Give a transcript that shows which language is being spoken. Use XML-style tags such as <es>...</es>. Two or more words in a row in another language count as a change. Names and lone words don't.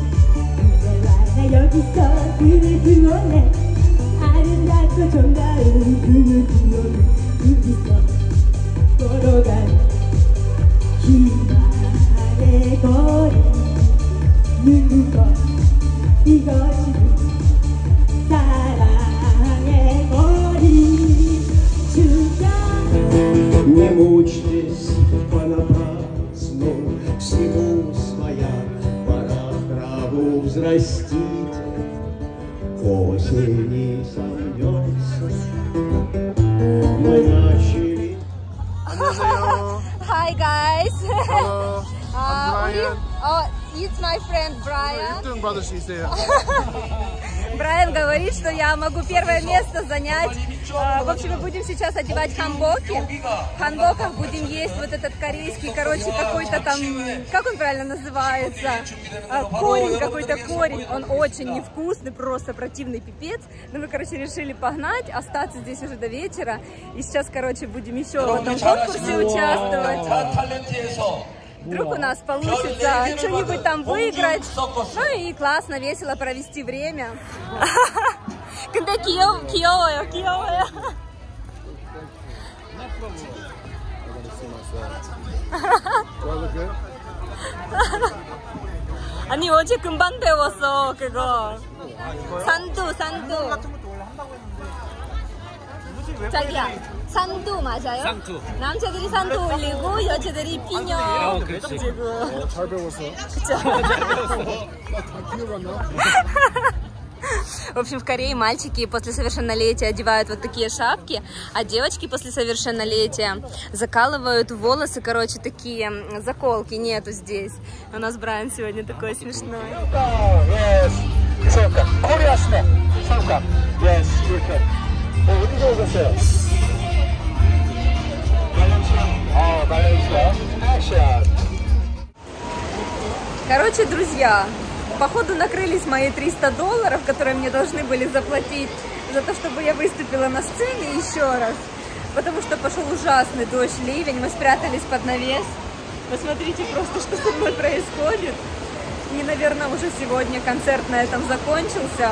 <ko>그대와 나 여기서 그를 등원해 아름답고 정다운 그를 등원해 둘이서 걸어가는 희망의 거리. 누구 이것이 사랑의 거리.</ko> <ru>Не мучьтесь понапрасну, всему своя пора, траву взрастите, к осени сомнется. Мы начали.</ru> <en>Hi guys. Hello, I'm Brian. Oh, it's my friend Brian. Doing brother, she's there.</en> <ru>Брайан говорит, что я могу первое место занять. В общем, мы будем сейчас одевать ханбоки. В ханбоках будем есть вот этот корейский, короче, какой-то там, как он правильно называется? Корень, какой-то корень. Он очень невкусный, просто противный пипец. Но мы, короче, решили погнать, остаться здесь уже до вечера. И сейчас, короче, будем еще в этом конкурсе участвовать. Вдруг у нас получится что-нибудь там выиграть. Ну и классно, весело провести время.</ru> <ko>근데 귀여워요, 귀여워요. 아니 어제 금방 배웠어 그거. 산두. 자기야, 산두 맞아요? 산두. 남자들이 산두 올리고 여자들이 피녀. 그렇지. 잘 배웠어. 그쵸? 다 기억나?</ko> <ru>В общем, в Корее мальчики после совершеннолетия одевают вот такие шапки, а девочки после совершеннолетия закалывают волосы, короче, такие заколки нету здесь. У нас Брайан сегодня такой смешной.</ru> <en>Yes.</en> <ko>소카. 코리아스네. 소카.</ko> <en>Yes, you're good.</en> <ko>어디 오셨어요? 발렌시아.</ko> <en>Action.</en> <ru>Короче, друзья, походу накрылись мои $300, которые мне должны были заплатить за то, чтобы я выступила на сцене еще раз. Потому что пошел ужасный дождь, ливень, мы спрятались под навес. Посмотрите просто, что со мной происходит. И, наверное, уже сегодня концерт на этом закончился.</ru>